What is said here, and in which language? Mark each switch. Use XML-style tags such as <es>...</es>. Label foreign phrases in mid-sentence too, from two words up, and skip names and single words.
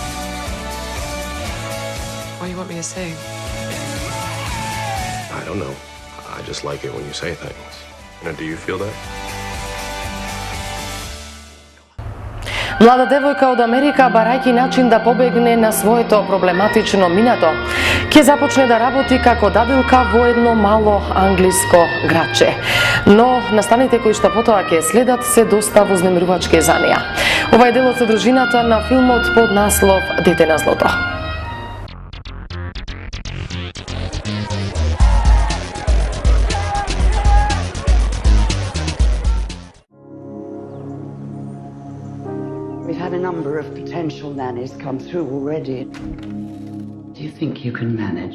<en>What do you want me to say? I don't know. I just like it when you say things. Do you feel that?</en> <mk>Млада девојка од Америка baraјќи начин да побегне на своето проблематично минато, ќе започне да работи како дадилка во едно мало англиско градче. Но настаните кои што потоа ќе следат се доста вознемирувачки за неа. Ова е дел од содржината на филмот под наслов Дете на злото.</mk> <en>We've had a number of potential nannies come through already. Do you think you can manage?</en>